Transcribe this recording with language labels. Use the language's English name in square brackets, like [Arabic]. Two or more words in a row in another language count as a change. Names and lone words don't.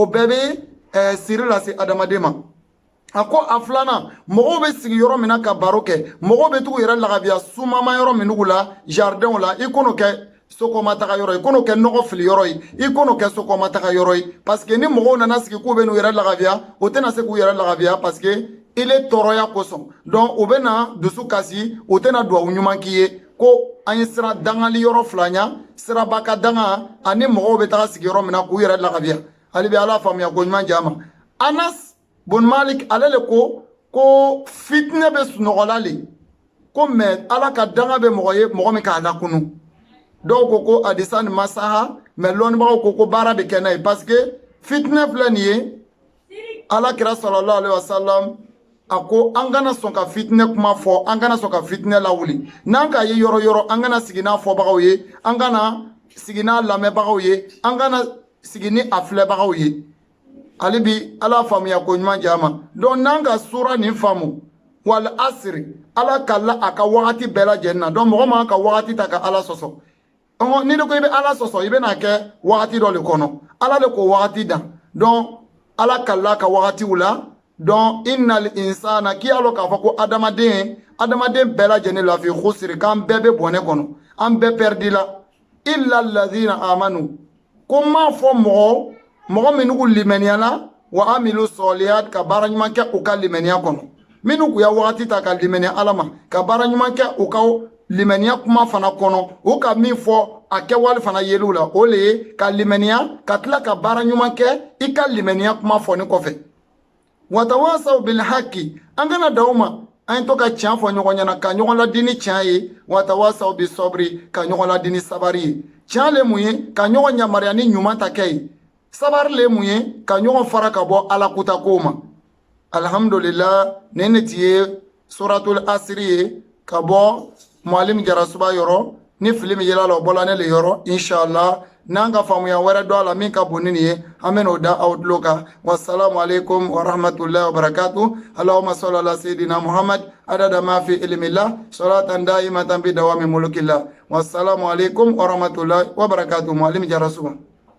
[Bambara] bɛɛ bɛ siri lase adamaden ma a ko a filanan mɔgɔw bɛ sigi yɔrɔ min na ka baro kɛ mɔgɔw bɛ t'u yɛrɛ lagabiya sumama yɔrɔ minnugu la jardinw la i k'o kɛ sokɔmataga yɔrɔ ye i k'o kɛ nɔgɔ fili yɔrɔ ye i k'o kɛ sokɔmataga yɔrɔ ye [French] parce que [Bambara] ni mɔgɔw nana sigi k'u bɛ n'u yɛrɛ lagabiya o tɛna se k'u yɛrɛ lagabiya [French] parce que il est [Bambara] tɔɔrɔya kosɔn donc u bɛ na dusu kasi u tɛna duwawu ɲuman k'i ye ko an ye sira dangali yɔrɔ fila ɲa siraba ka danga ani mɔgɔw bɛ taga sigi yɔrɔ min na k'u yɛrɛ lagabiya hali bi ala faamuya ko ɲuman di a ma anas Bun Malik ale le ko fitne bɛ sunɔgɔla le ko mais ala ka danga bɛ mɔgɔ ye mɔgɔ min k'a lakunu dɔw ko hadisa nin ma saha mais lɔnnibagaw ko baara bɛ kɛ n'a ye [French] parce que [Bambara] fitne filɛ nin ye ala kira [Arabic] صلى الله عليه وسلم [Bambara] a ko an kana sɔn ka fitne kuma fɔ an kana sɔn ka fitne lawuli n'an k'a ye yɔrɔ yɔrɔ an kana sigi n'a fɔbagaw ye an kana sigi n'a lamɛnbagaw ye an kana sigi ni a filɛbagaw ye hali bi ala faamuya ko ɲuman di a ma donc n'an ka sura nin faamu [Arabic] والعصر [Bambara] ala kala a ka wagati bɛɛ lajɛlen na donc mɔgɔ man ka wagati ta ka ala sɔsɔ ni de ko i bɛ ala sɔsɔ i bɛna kɛ wagati dɔ le kɔnɔ ala le ko wagati dan donc ala kala ka wagatiw la donc [Arabic] إن الإنسان [Bambara] k'i y'a lɔ k'a fɔ ko adamaden bɛɛ lajɛlen [Arabic] لفي خسر [Bambara] k'an bɛɛ bɛ bɔnɛ kɔnɔ an bɛɛ perdila la [Arabic] إلا الذين آمنوا [Bambara] ko m'a fɔ mɔgɔ minnu limaniya [Arabic] وعملوا الصالحات [Bambara] ka baara ɲuman kɛ u ka limaniya kɔnɔ minnu kun ya wagati ta ka limaniya ala ma ka baara ɲuman kɛ u ka limaniya kuma fana kɔnɔ u ka min fɔ a kɛwale fana yeliw la o le ye ka limaniya ka tila ka baara ɲuman kɛ i ka limaniya kuma fɔ ni kɔfɛ [Arabic] وتواصوا بالحق [Bambara] an kana da u ma an to ka tiɲɛ fɔ ɲɔgɔn ɲɛna ka ɲɔgɔn ladi ni tiɲɛ ye [Arabic] وتواصوا بالصبر [Bambara] ka ɲɔgɔn ladi ni sabari ye tiɲɛ le mun ye ka ɲɔgɔn yamaruya ni ɲuman ta kɛ ye sabari le mun ye ka ɲɔgɔn fara ka bɔ ala kuta ko ma alhamdulillah ne ti ye [Arabic] سورة العصر [Bambara] ye ka bɔ mualim jarasuba yɔrɔ ni fili min yela la o bɔla ne le yɔrɔ inshallah n'an ka faamuya wɛrɛ dɔ a la min ka bon ni nin ye an bɛ n'o da aw tulo kan [Arabic] والسلام عليكم ورحمة الله وبركاته اللهم صل على سيدنا محمد عدد ما في علم الله صلاة دائمة بدوام ملك الله والسلام عليكم ورحمة الله وبركاته [Bambara] mualim jarasuba